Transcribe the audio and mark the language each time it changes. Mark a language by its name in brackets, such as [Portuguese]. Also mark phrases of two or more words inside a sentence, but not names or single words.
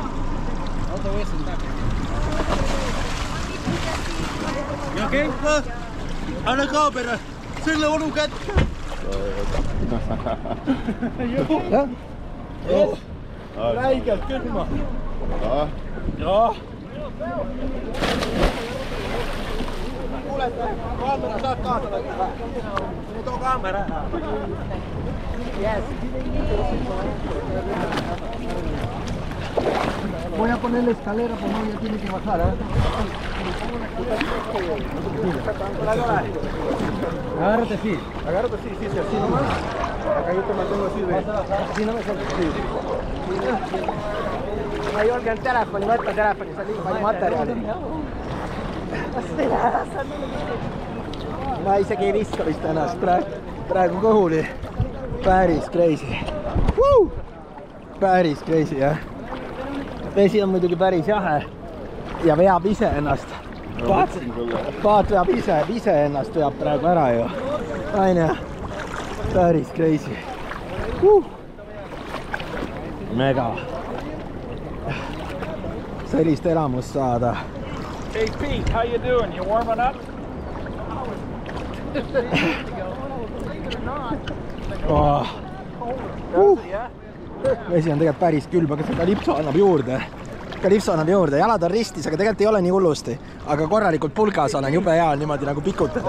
[Spanish] No te voy a sentar. [English] You okay? [Estonian] Anna ka, pero selle onu kätt. Jah? Räigelt külma. Jah. Kuule, kaamera saad kaasa või? Too kaamera. Yes. [Spanish] Voy a poner la escalera, pues no, ya tiene que bajar, ¿eh? Agárrate así. Agárrate así, así nomás. Acá yo te mantengo así de... Así no me sueltes. [Estonian] Ma julgen telefoni võtta, telefonis on nii palju materjali. Ma isegi ei viska vist ennast praegu kõhuli. Päris crazy. Päris crazy, jah. Vesi on muidugi päris jahe ja veab ise ennast. Paat veab ise ennast veab praegu ära ju. Aine, päris crazy. Mega. Sellist elamust saada. [English] Hey Pete, how you doing? You warming up? [Estonian] Vesi on tegelikult päris külm, aga see kalipso annab juurde. Jalad on ristis, aga tegelikult ei ole nii hullusti. Aga korralikult pulgas olen jube hea niimoodi nagu pikutada.